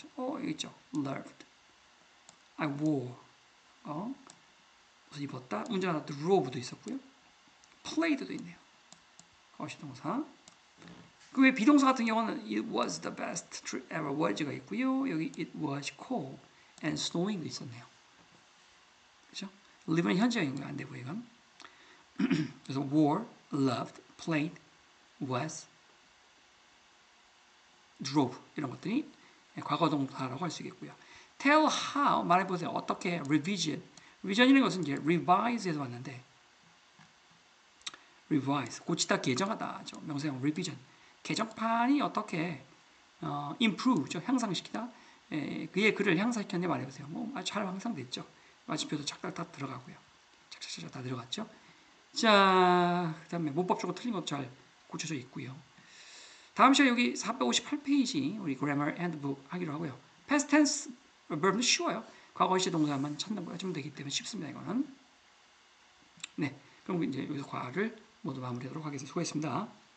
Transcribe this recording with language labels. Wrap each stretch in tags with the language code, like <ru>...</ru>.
<ko>여기 있죠.</ko> <en>loved. I wore.</en> <ko>옷을 입었다. 운전하다. drove도 있었고요. played도 있네요. 과거 시제 동사. 그 외 비동사 같은 경우는</ko> <en>it was the best trip ever</en> <ko>was가 있고요. 여기</ko> <en>it was cold and snowing</en> <ko>도 있었네요. 그렇죠? live는 현재형인 거안 되고 이건. 그래서 wore, loved, played, was, drove 이런 것들이 과거 동사라고 할 수 있겠고요. tell how 말해보세요. 어떻게 revision. revision이라는 것은 이제 revise에서 왔는데 revise 고치다 개정하다. 명사형 revision. 개정판이 어떻게 improve 향상시키다. 그의 글을 향상시켰는데 말해보세요. 뭐 아주 잘 향상됐죠. 마침표도 착착 들어가고요. 착착착 다 들어갔죠. 자, 그 다음에 문법적으로 틀린 것 잘 고쳐져 있고요. 다음 시간 여기 458페이지 우리 grammar handbook 하기로 하고요. past tense verb는 쉬워요. 과거 시제 동사만 찾으면 되기 때문에 쉽습니다. 이거는. 네, 그럼 이제 여기서 과를 모두 마무리하도록 하겠습니다. 수고했습니다.</ko>